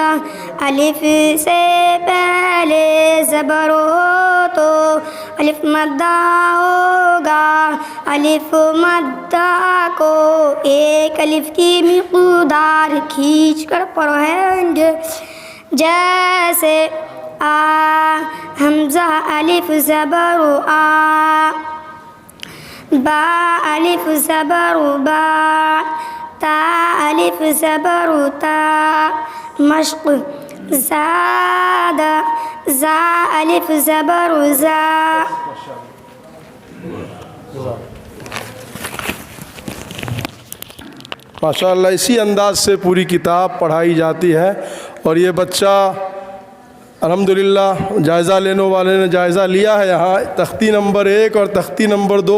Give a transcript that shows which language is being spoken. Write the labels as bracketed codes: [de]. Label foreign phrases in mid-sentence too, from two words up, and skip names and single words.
[ur] الف سے پہلے زبر ہو تو الف مدہ ہوگا الف مدہ کو ایک الف کی مقدار کھینچ کر پڑھیں گے جیسے آ حمزہ الف زبر آ با الف زبر با تا الف زبر تا مشق زاد زا الف زبر زا ماشاءاللہ اسی انداز سے پوری کتاب پڑھائی جاتی ہے اور یہ بچہ الحمدللہ جائزہ لینے والے نے جائزہ لیا ہے یہاں تختی نمبر 1 اور تختی نمبر 2